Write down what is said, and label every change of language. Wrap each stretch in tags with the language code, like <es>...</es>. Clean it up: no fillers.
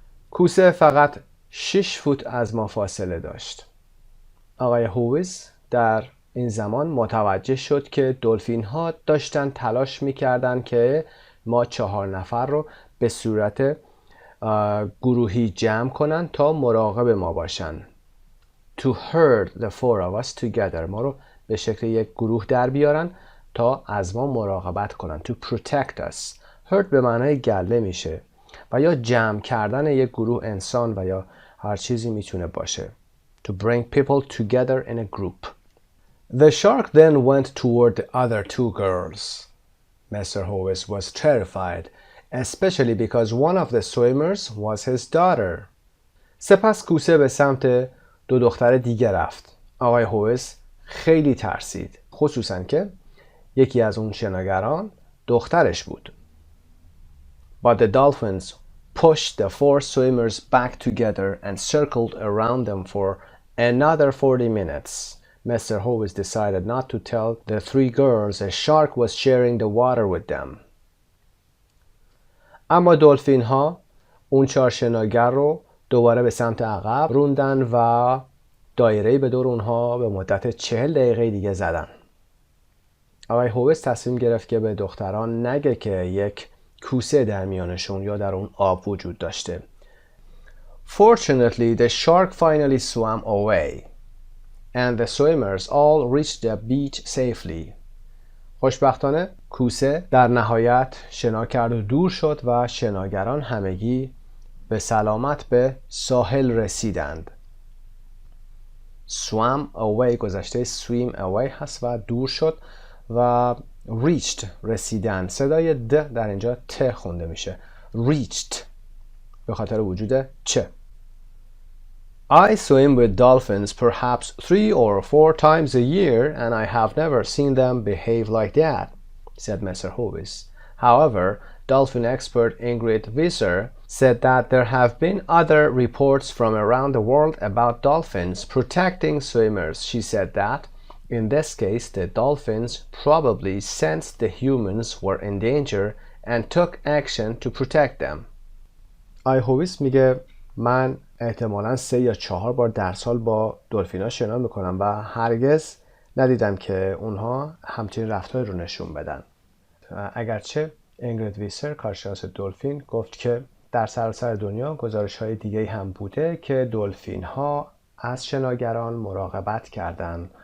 <fa>کوسه فقط 6 فوت از ما فاصله داشت. آقای هویس در این زمان متوجه شد که دلفین ها داشتن تلاش میکردن که ما 4 نفر رو به صورت گروهی جمع کنن تا مراقب ما باشن.</fa> <en>To herd the four of us together،</en> <fa>ما رو به شکل یک گروه در بیارن تا از ما مراقبت کنن.</fa> <en>To protect us.</en> <fa>herd به معنای گله میشه و یا جمع کردن یک گروه انسان و یا هر چیزی میتونه باشه.</fa> <en>To bring people together in a group. The shark then went toward the other two girls. Mr. Horace was terrified, especially because one of the swimmers was his daughter.</en> <fa>سپس کوسه به سمت دو دختر دیگه رفت. آقای هویس خیلی ترسید، خصوصاً که یکی از اون شناگران دخترش بود.</fa> <en>But the dolphins pushed the four swimmers back together and circled around them for another 40 minutes. Mr. Horace decided not to tell the three girls a shark was sharing the water with them.</en> <fa>اما دلفین ها اون 4 شناگر رو دوباره به سمت عقب روندن و دایره‌ای به دور اونها به مدت 40 دقیقه دیگه زدن. آقای هویس تصمیم گرفت که به دختران نگه که یک کوسه در میانشون یا در اون آب وجود داشته.</fa> <en>Fortunately, the shark finally swam away and the swimmers all reached the beach safely.</en> <fa>خوشبختانه کوسه در نهایت شنا کرد و دور شد و شناگران همگی به سلامت به ساحل رسیدند.</fa> <en>swam away</en> <fa>گذشته</fa> <en>swim away</en> <fa>هست و دور شد و reached رسیدن. صدای د در اینجا ت خونده میشه. reached به خاطر وجود چه.</fa> <en>I swim with dolphins perhaps 3 or 4 times a year and I have never seen them behave like that, said Mr. Horace. However, dolphin expert Ingrid Visser said that there have been other reports from around the world about dolphins protecting swimmers. She said that, in this case, the dolphins probably sensed the humans were in danger and took action to protect them.</en> <fa>آقای هویس میگه من احتمالاً 3 یا 4 بار در سال با دلفینا شنا میکنم و هرگز ندیدم که اونها همچین رفتاری رو نشون بدن. اگرچه اینگرید ویسر کارشناس دلفین گفت که در سراسر دنیا گزارش‌های دیگه‌ای هم بوده که دلفین‌ها از شناگران مراقبت کردن.</fa>